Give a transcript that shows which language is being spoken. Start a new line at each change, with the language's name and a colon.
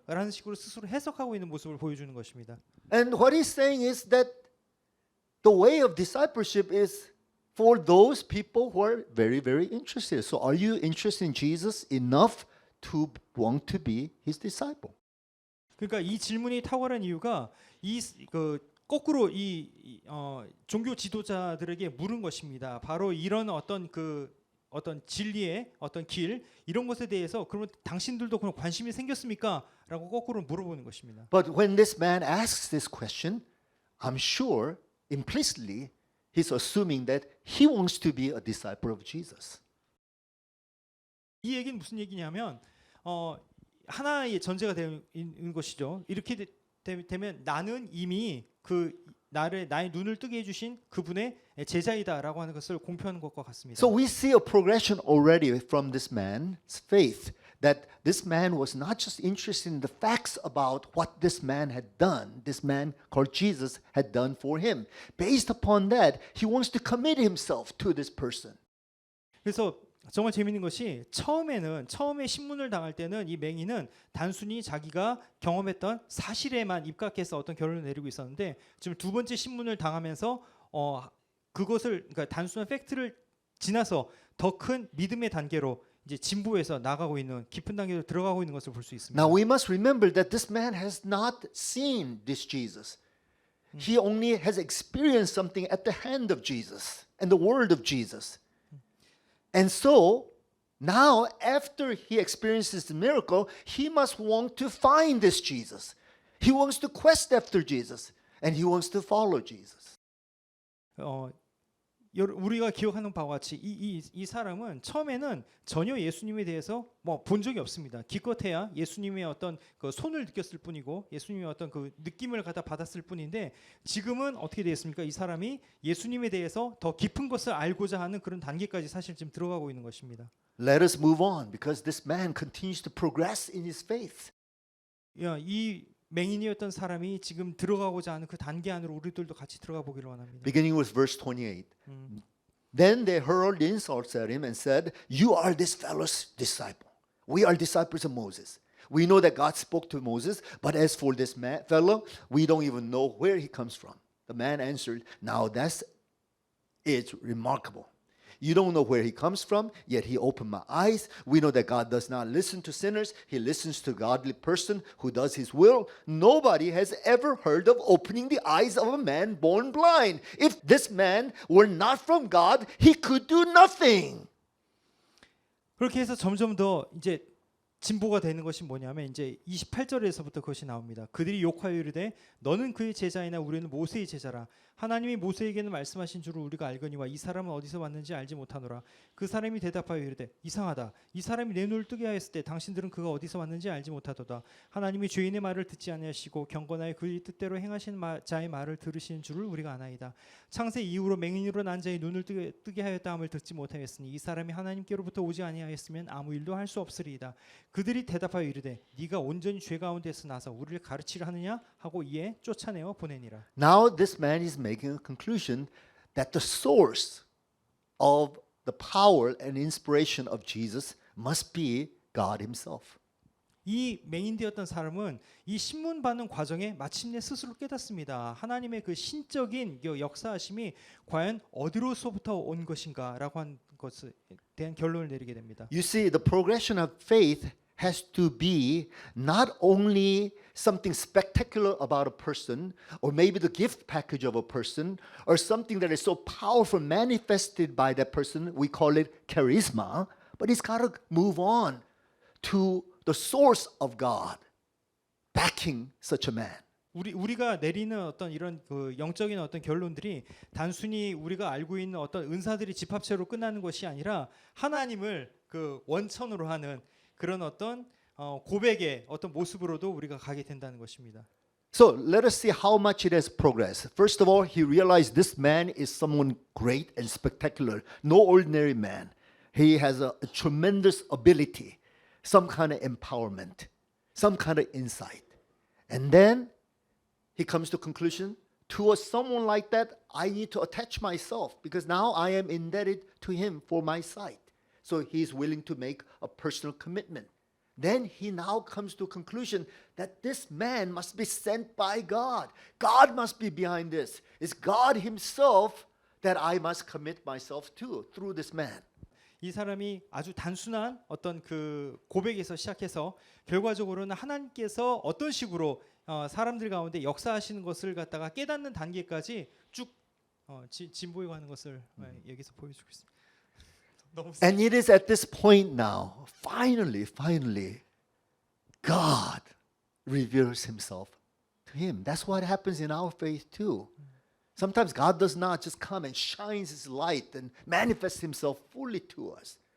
Korean: 라는 식으로 스스로 해석하고 있는 모습을 보여주는 것입니다.
English: And what he's saying is that the way of discipleship is for those people who are very, very interested. So are you interested in Jesus enough to want to be his disciple?
Korean: 그러니까 이 질문이 탁월한 이유가 거꾸로 종교 지도자들에게 물은 것입니다. 바로 이런 어떤 진리의 어떤 길 이런 것에 대해서 그러면 당신들도 그런 관심이 생겼습니까? 라고 거꾸로 물어보는 것입니다.
English: But when this man asks this question, I'm sure implicitly he's assuming that he wants to be a disciple of Jesus.
Korean: 이 얘기는 무슨 얘기냐면 하나의 전제가 되는 것이죠. 이렇게 되면 나는 이미 나의 눈을 뜨게 해주신 그분의 제자이다라고 하는 것을 공표하는 것과 같습니다.
English: So we see a progression already from this man's faith, that this man was not just interested in the facts about what this man had done, this man called Jesus had done for him. Based upon that, he wants to commit himself to this person.
Korean: 그래서 정말 재밌는 것이 처음에 신문을 당할 때는 이 맹인은 단순히 자기가 경험했던 사실에만 입각해서 어떤 결론을 내리고 있었는데 지금 두 번째 신문을 당하면서 그러니까 단순한 팩트를 지나서 더 큰 믿음의 단계로 이제 진보해서 나가고 있는 깊은 단계로 들어가고 있는 것을 볼 수 있습니다.
English: Now we must remember that this man has not seen this Jesus. He only has experienced something at the hand of Jesus and the word of Jesus. And so now after he experiences the miracle, he must want to find this Jesus. He wants to quest after Jesus and he wants to follow Jesus.
Korean: 우리가 기억하는 바와 같이 이 사람은 처음에는 전혀 예수님에 대해서 본 적이 없습니다. 기껏해야 예수님의 어떤 그 손을 느꼈을 뿐이고 예수님의 어떤 그 느낌을 갖다 받았을 뿐인데 지금은 어떻게 되었습니까? 이 사람이 예수님에 대해서 더 깊은 것을 알고자 하는 그런 단계까지 사실 지금 들어가고 있는 것입니다.
English: Let us move on because this man continues to progress in his faith.
Korean: 이 맹인이었던 사람이 지금 들어가고자 하는 그 단계 안으로 우리들도 같이 들어가 보기를 원합니다.
English: Beginning with verse 28. Then they hurled insults at him and said, "You are this fellow's disciple. We are disciples of Moses. We know that God spoke to Moses, but as for this fellow, we don't even know where he comes from." The man answered, "Now it's remarkable. You don't know where he comes from, yet he opened my eyes. We know that God does not listen to sinners. He listens to a godly person who does his will. Nobody has ever heard of opening the eyes of a man born blind. If this man were not from God, he could do nothing."
Korean: 그렇게 해서 점점 더 이제 진보가 되는 것이 뭐냐면 이제 28절에서부터 그것이 나옵니다. 그들이 욕하여 이르되 너는 그의 제자이나 우리는 모세의 제자라. 하나님이 모세에게는 말씀하신 줄을 우리가 알거니와 이 사람은 어디서 왔는지 알지 못하노라. 그 사람이 대답하여 이르되 이상하다. 이 사람이 내 눈을 뜨게 하였을 때 당신들은 그가 어디서 왔는지 알지 못하도다. 하나님이 죄인의 말을 듣지 아니하시고 경건하여 그의 뜻대로 행하신 자의 말을 들으시는 줄을 우리가 아나이다. 창세 이후로 맹인으로 난 자의 눈을 뜨게 하였다 함을 듣지 못하였으니 이 사람이 하나님께로부터 오지 아니하였으면 아무 일도 할 수 없으리이다. 그들이 대답하여 이르되 네가 온전히 죄 가운데서 나서 우리를 가르치려 하느냐 하고 이에 쫓아내어 보내니라.
English: Now this man is making a conclusion that the source of the power and inspiration of Jesus must be God himself.
Korean: 이 맹인되었던 사람은 이 신문 받는 과정에 마침내 스스로 깨닫습니다. 하나님의 그 신적인 역사하심이 과연 어디로서부터 온 것인가라고 한 것에 대한 결론을 내리게 됩니다.
English: You see, the progression of faith has to be not only something spectacular about a person, or maybe the gift package of a person, or something that is so powerful manifested by that person, we call it charisma, but it's got to move on to the source of God backing such a man.
Korean: 우리가 내리는 어떤 이런 그 영적인 어떤 결론들이 단순히 우리가 알고 있는 어떤 은사들이 집합체로 끝나는 것이 아니라 하나님을 그 원천으로 하는 그런 어떤 고백의 어떤 모습으로도 우리가 가게 된다는 것입니다.
English: So let us see how much it has progressed. First of all, he realized this man is someone great and spectacular, no ordinary man. He has a tremendous ability, some kind of empowerment, some kind of insight. And then he comes to conclusion, to someone like that, I need to attach myself because now I am indebted to him for my sight. So he's willing to make a personal commitment. Then he now comes to a conclusion that this man must be sent by God. God must be behind this. It's God himself that I must commit myself to through this man.
Korean: 이 사람이 아주 단순한 어떤 그 고백에서 시작해서 결과적으로는 하나님께서 어떤 식으로 사람들 가운데 역사하시는 것을 갖다가 깨닫는 단계까지 쭉 진보해 가는 것을 여기서 보여주고 있습니다.
English: And it is at this point now, finally, God reveals himself to him. That's what happens in our faith too. Sometimes God does not just come and shines his light and manifests himself fully to us.